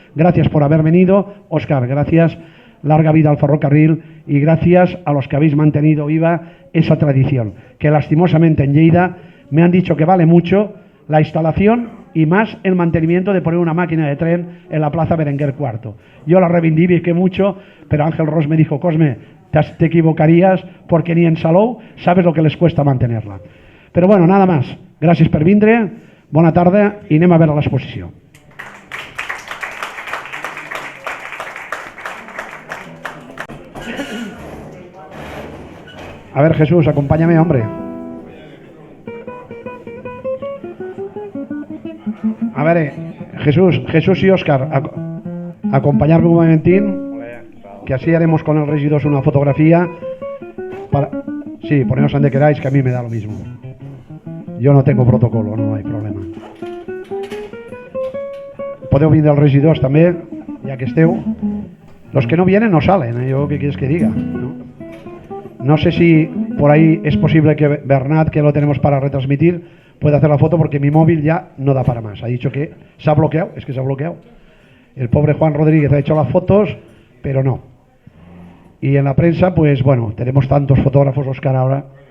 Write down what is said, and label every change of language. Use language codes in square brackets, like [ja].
[es] Gracias por haber venido, Óscar, gracias, larga vida al ferrocarril y gracias a los que habéis mantenido viva esa tradición, que lastimosamente en Lleida me han dicho que vale mucho la instalación y más el mantenimiento de poner una máquina de tren en la Plaza Berenguer IV. Yo la reivindiqué mucho, pero Ángel Ros me dijo, Cosme, te equivocarías porque ni en Salou sabes lo que les cuesta mantenerla. Però bueno, nada más. [ca] Gràcies per vindre, bona tarda i anem a veure l'exposició. [es] A ver, Jesús, acompáñame, hombre. A ver, Jesús y Óscar, acompañarme un momentín, que así haremos con el regidor una fotografía. Sí, poneos donde queráis, que a mí me da lo mismo. Yo no tengo protocolo, no hay problema. [ca] Podeu vindre els regidors també, ja que esteu. [es] Los que no vienen no salen, ¿eh? Yo qué quieres que diga, no sé si por ahí es posible que Bernat, que lo tenemos para retransmitir, pueda hacer la foto porque mi móvil ya no da para más. Ha dicho que se ha bloqueado, es que se ha bloqueado. El pobre Juan Rodríguez ha hecho las fotos, pero no. Y en la prensa, pues bueno, tenemos tantos fotógrafos, Óscar, ahora.